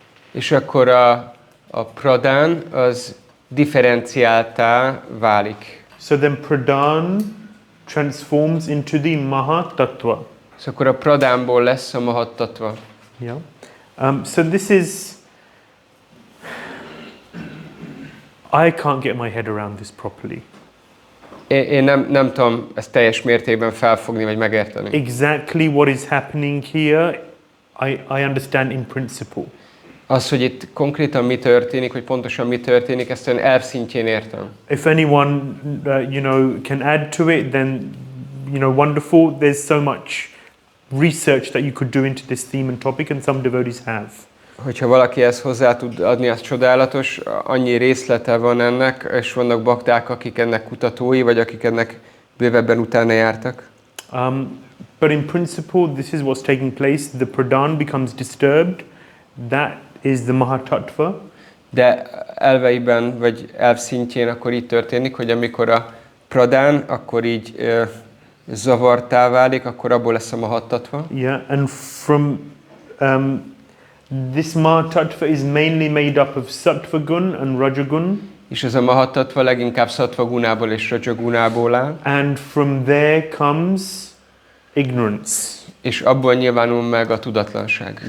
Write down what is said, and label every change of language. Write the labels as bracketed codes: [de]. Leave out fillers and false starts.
[hu] És akkor a Pradhan az differenciáltá válik. [en] So then Pradhan transforms into the Mahatattva. [hu] És akkor a Pradhanból lesz a Mahatattva. [en] Yeah. So this is, I can't get my head around this properly. [hu] Én nem tudom ezt teljes mértékben felfogni vagy megérteni. [en] Exactly what is happening here, I understand in principle. [hu] Az, hogy itt konkrétan mi történik, hogy pontosan mi történik, ezt olyan elv szintjén értem. [en] If anyone, can add to it, then, wonderful. There's so much research that you could do into this theme and topic, and some devotees have. [hu] Hogyha valaki ezt hozzá tud adni, az csodálatos, annyi részlete van ennek, és vannak bakták, akik ennek kutatói, vagy akik ennek bővebben utána jártak. [en] But in principle, this is what's taking place. The Pradhan becomes disturbed. That is the Mahatattva. [hu] De elveiben, vagy elv szintjén akkor így történik, hogy amikor a Pradhan, akkor így zavartá válik, akkor abból lesz a Mahatattva. [en] Yeah, and from this Mahatattva is mainly made up of Sattva gun and Rajagun. [hu] És ez a Mahatattva leginkább Sattva gunából és Rajagunából áll. [en] And from there comes ignorance. [hu] És abból nyilvánul meg a tudatlanság.